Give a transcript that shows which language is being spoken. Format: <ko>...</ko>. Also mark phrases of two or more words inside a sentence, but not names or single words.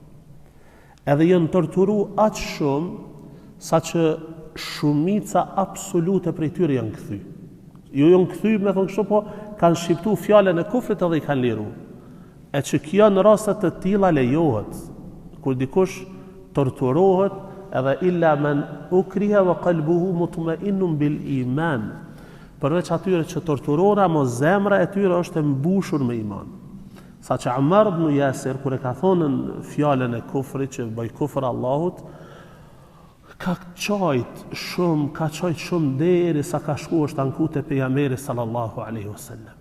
<sq>Edhe janë torturu aq shumë sa që shumica absolute prej tyre janë kthy. Jo janë kthy, me thonë kështu, po kanë shqiptu fjalën e kufrit edhe i kanë liru. E që kjo në rastet të tilla lejohet, kur dikush torturohet, edhe</sq> <ar>إلا من أكره وقلبه مطمئن بالإيمان.</ar> <sq>Përveç atyre që torturora, mo zemra e tyre është e mbushur me iman. Sa që Ammar ibn Yasir, kur e ka thonën fjalën e kufrit që bëj kufër Allahut, ka qajt shumë deri sa ka shku është anku te pejgamberi</sq> <ar>صلى الله عليه وسلم.</ar>